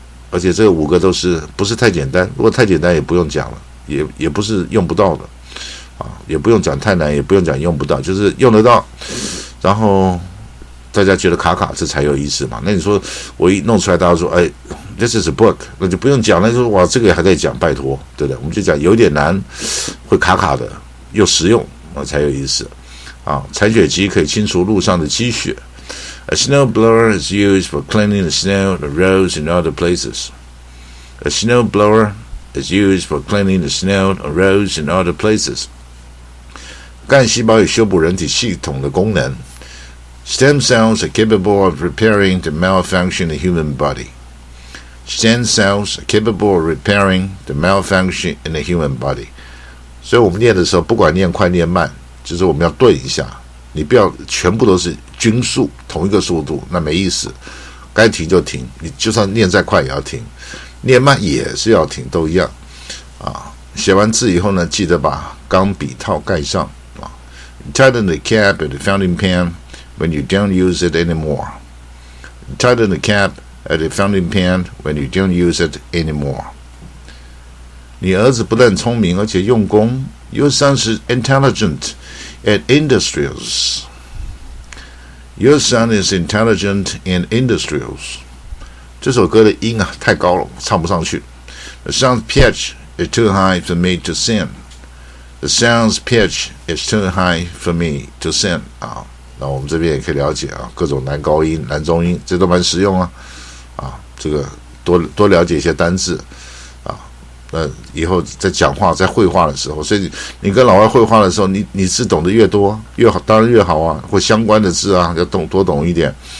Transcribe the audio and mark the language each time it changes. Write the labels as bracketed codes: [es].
[zh] 而且这5个都是不是太简单，如果太简单也不用讲了，也不是用不到的也不用讲太难，也不用讲用不到，就是用得到，然后大家觉得卡卡，这才有意思嘛。那你说我一弄出来，大家说 [en] this is a book， [zh] 那就不用讲了，说哇这个还在讲，拜托，对不对？我们就讲有点难，会卡卡的，又实用才有意思铲雪机可以清除路上的积雪。 [en] A snow blower is used for cleaning the snow, the roads, and other places. A snow blower is used for cleaning the snow, the roads, and other places. [zh] 干细胞有修补人体系统的功能。 [en] Stem cells are capable of repairing the malfunction in the human body. Stem cells are capable of repairing the malfunction in the human body. [zh] 所以我们念的时候，不管念快念慢，就是我们要对一下。你不要全部都是均速，同一个速度，那没意思。该停就停，你就算念再快也要停，念慢也是要停，都一样写完字以后呢，记得把钢笔套盖上 [en] Tighten the cap at the fountain pen when you don't use it anymore. Tighten the cap at the fountain pen when you don't use it anymore. [zh] 你儿子不但聪明，而且用功。 [en] Your son is intelligent and industrious. Your son is intelligent and industrious. [zh] 这首歌的音太高了，唱不上去。 [en] The sound pitch is too high for me to sing. The sound's pitch is too high for me to sing. [zh] 那我们这边也可以了解各种男高音、男中音，这都蛮实用这个多了解一些单字那以后在讲话、在绘画的时候，所以你跟老外绘画的时候，你字懂得越多越好，当然越好或相关的字要多懂一点。